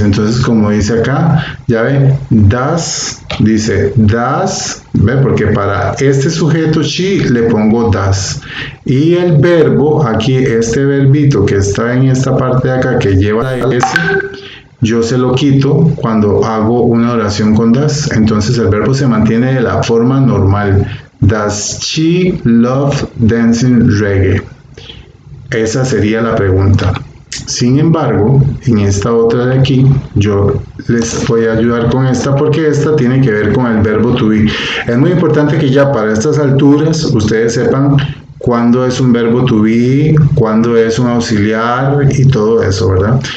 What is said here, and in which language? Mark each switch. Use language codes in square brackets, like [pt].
[es] Entonces, como dice acá, ya ve, dice das, ve, porque para este sujeto she le pongo das, y el verbo, aquí este verbito que está en esta parte de acá que lleva la S, yo se lo quito cuando hago una oración con das. Entonces el verbo se mantiene de la forma normal. [en] Does she love dancing reggae? [es] Esa sería la pregunta. Sin embargo, en esta otra de aquí, yo les voy a ayudar con esta porque esta tiene que ver con el verbo to be. Es muy importante que ya para estas alturas ustedes sepan cuándo es un verbo to be, cuándo es un auxiliar y todo eso, ¿verdad?